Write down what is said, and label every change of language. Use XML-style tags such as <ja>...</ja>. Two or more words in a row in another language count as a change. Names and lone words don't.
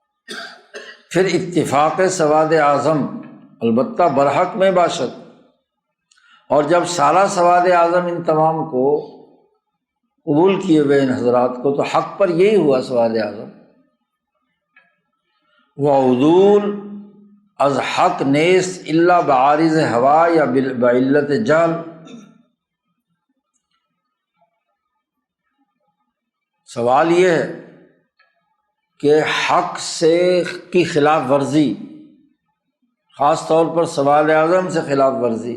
<ur>پھر</ur> <fa>اتفاق سواد اعظم البتہ برحق میں باشد،</fa> <ur>اور جب سارا سواد اعظم ان تمام کو قبول کیے ہوئے ان حضرات کو، تو حق پر یہی ہوا سواد اعظم،</ur> <fa>وعدول از حق نیست الا بعارض ہوا یا بعلت جہل۔</fa> <ur>سوال یہ ہے کہ حق سے کی خلاف ورزی، خاص طور پر سواد اعظم سے خلاف ورزی،</ur>